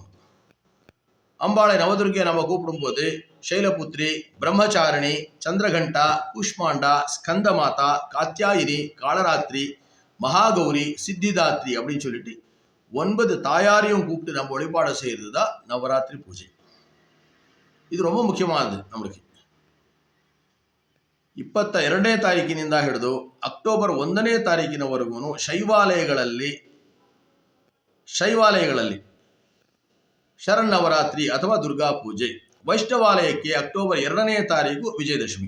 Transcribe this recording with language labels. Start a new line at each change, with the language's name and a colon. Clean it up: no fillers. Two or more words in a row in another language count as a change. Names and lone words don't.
Tamil: அம்பாளை நவதுர்கையை நம்ம கூப்பிடும்போது சைலபுத்ரி, பிரம்மச்சாரிணி, சந்திரகண்டா, கூஷ்மாண்டா, ஸ்கந்தமாதா, காத்தியாயினி, காலராத்திரி, மகாகௌரி, சித்திதாத்ரி அப்படின்னு சொல்லிட்டு 9 தாயாரையும் கூப்பிட்டு நம்ம வழிபாடு செய்கிறது தான் நவராத்திரி பூஜை.
Kannada: ಇದು ரொம்ப ಮುಖ್ಯವಾದದ್ದು நம்மளுக்கு. 22ನೇ ತಾರೀಕಿನಿಂದ ಹಿಡಿದು ಅಕ್ಟೋಬರ್ 1ನೇ ತಾರೀಕಿನವರೆಗೂ ಶೈವಾಲಯಗಳಲ್ಲಿ ಶರನ್ನವರಾತ್ರಿ ಅಥವಾ ದುರ್ಗಾ ಪೂಜೆ ವೈಷ್ಣವಾಲಯಕ್ಕೆ ಅಕ್ಟೋಬರ್ 2ನೇ ತಾರೀಕು ವಿಜಯದಶಮಿ.